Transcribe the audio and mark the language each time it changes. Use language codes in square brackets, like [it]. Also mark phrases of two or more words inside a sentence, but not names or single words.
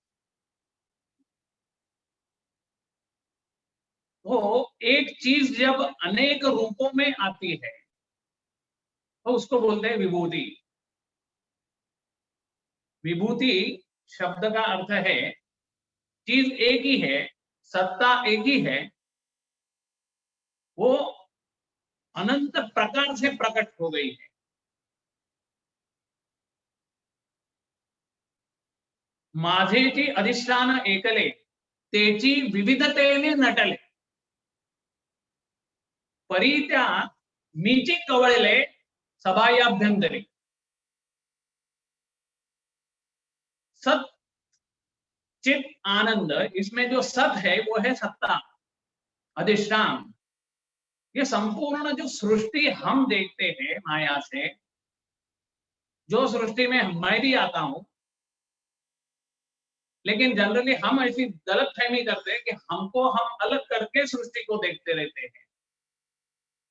[hi] तो एक चीज जब अनेक रूपों में आती है तो उसको बोलते हैं विभूति। विभूति शब्द का अर्थ है चीज एक ही है, सत्ता एक ही है, वो अनंत प्रकार से प्रकट हो गई है। [mr] माझेची अधिष्ठान एकले तेची विविधतेने नटले परी त्या मीची कवळले सभायाभ्यंतरे। [hi] सत चित आनंद, इसमें जो सत है वो है सत्ता अधिष्ठान। ये संपूर्ण जो सृष्टि हम देखते हैं माया से, जो सृष्टि में मैं भी आता हूं, लेकिन जनरली हम ऐसी गलतफहमी करते हैं कि हमको हम अलग करके सृष्टि को देखते रहते हैं।